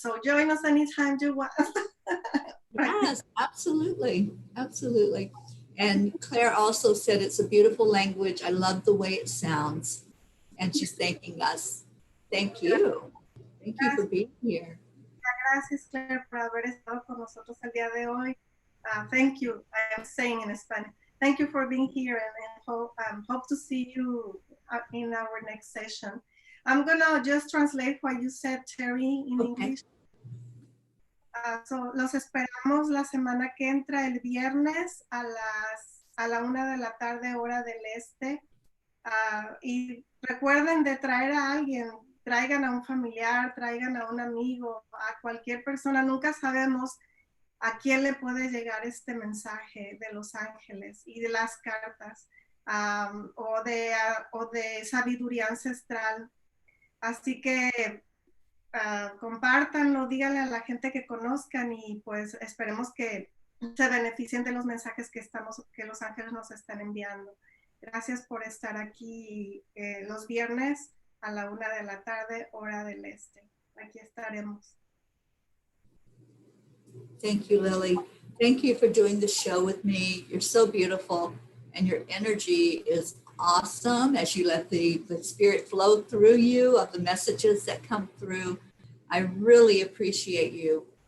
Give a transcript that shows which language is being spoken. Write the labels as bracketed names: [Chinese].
[English] So join us anytime you want. Yes, absolutely. Absolutely. And Claire also said it's a beautiful language. I love the way it sounds. And she's thanking us. Thank you. Thank you for being here. [Spanish] Gracias, Claire, por haber estado con nosotros el día de hoy. [English] Thank you. I am saying in Spanish. Thank you for being here, and hope to see you in our next session. I'm gonna just translate what you said, Teri, in English. [Spanish] So, los esperamos la semana que entra, el viernes a la 1 de la tarde, hora del este. Y recuerden de traer a alguien, traigan a un familiar, traigan a un amigo, a cualquier persona. Nunca sabemos a quién le puede llegar este mensaje de los ángeles y de las cartas, o de sabiduría ancestral. Así que compártanlo, díganle a la gente que conozcan, y pues esperemos que se beneficien de los mensajes que los ángeles nos están enviando. Gracias por estar aquí los viernes a la 1 de la tarde, hora del este. Aquí estaremos. [English] Thank you, Lily. Thank you for doing the show with me. You're so beautiful, and your energy is awesome as you let the spirit flow through you of the messages that come through. I really appreciate you.